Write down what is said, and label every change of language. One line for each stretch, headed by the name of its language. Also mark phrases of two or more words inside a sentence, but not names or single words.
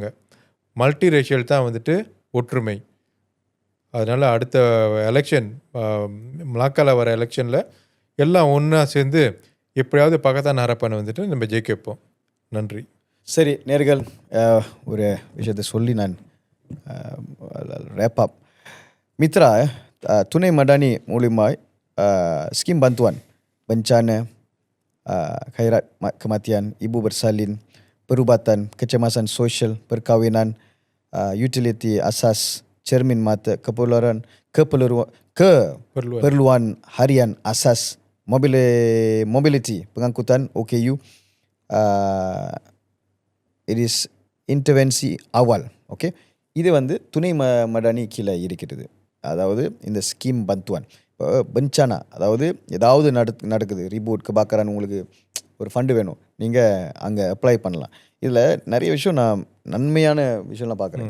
Tamil: மல்டிரேஷியல் தான் வந்துட்டு ஒற்றுமை. அதனால் அடுத்த எலெக்ஷன், மலாக்கால வர எலெக்ஷனில் எல்லாம் ஒன்றா சேர்ந்து எப்படியாவது பக்கத்தான் ஹரப்பானை வந்துட்டு நம்ம ஜெயிக்க வைப்போம். நன்றி. சரி நேர்கள், ஒரு விஷயத்தை சொல்லி நான்
English: wrap up.
Malay: Mitra, Tunai Madani மூலியமாய் ஸ்கீம் bantuan bencana, khairat kematian, ibu bersalin, perubatan, kecemasan sosial, perkahwinan, utility asas, cermin mata, keperluan harian asas, mobility, pengangkutan OKU,
English: it is
Malay: intervensi awal.
Tamil: ஓகே, இது வந்து துணை மடானி கீழே இருக்கிறது. அதாவது இந்த ஸ்கீம் பந்துவான், இப்போ பெஞ்சானா, அதாவது ஏதாவது நடக்குது, ரீபூட் கபாக்கரான், உங்களுக்கு ஒரு ஃபண்டு வேணும், நீங்கள் அங்கே அப்ளை பண்ணலாம். இதில் நிறைய விஷயம் நான் நன்மையான விஷயம்லாம் பார்க்குறேன்.